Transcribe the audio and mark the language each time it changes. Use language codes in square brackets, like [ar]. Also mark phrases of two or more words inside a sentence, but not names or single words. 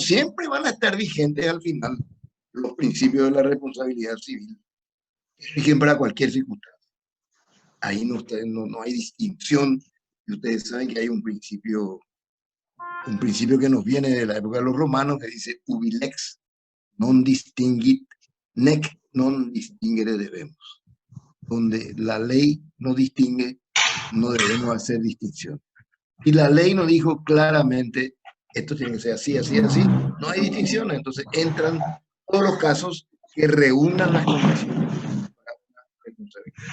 [es] Siempre van a estar vigentes al final los principios de la responsabilidad civil, que rigen para cualquier circunstancia. Ahí no hay distinción, y ustedes saben que hay un principio que nos viene de la época de los romanos, que dice [la] ubilex non distinguit nec non distinguere debemos, [es] donde la ley no distingue, no debemos hacer distinción. Y la ley nos dijo claramente, esto tiene que ser así, así, así, no hay distinciones, entonces entran todos los casos que reúnan las condiciones para una responsabilidad.